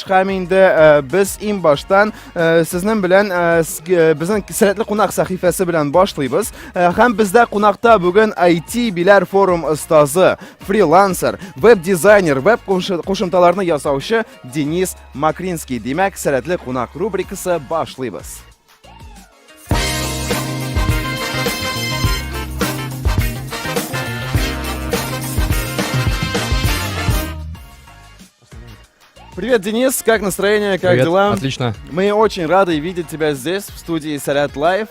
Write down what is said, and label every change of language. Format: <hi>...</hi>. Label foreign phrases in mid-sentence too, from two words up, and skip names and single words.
<uz>Ham endi biz eng boshdan sizning bilan bizning salatli qo'noq sahifasi bilan boshlaymiz. Ham bizda qo'noqda bugun IT bilar forum ustozi, freelancer, web dizayner, web qo'shimchalarini yasovchi Denis Makrinskiy. Demak, salatli qo'noq rubrikasi boshlaymiz.</uz> <ru>Привет, Денис, как настроение, как Привет, дела? Отлично. Мы очень рады видеть тебя здесь, в студии Salat Live.</ru>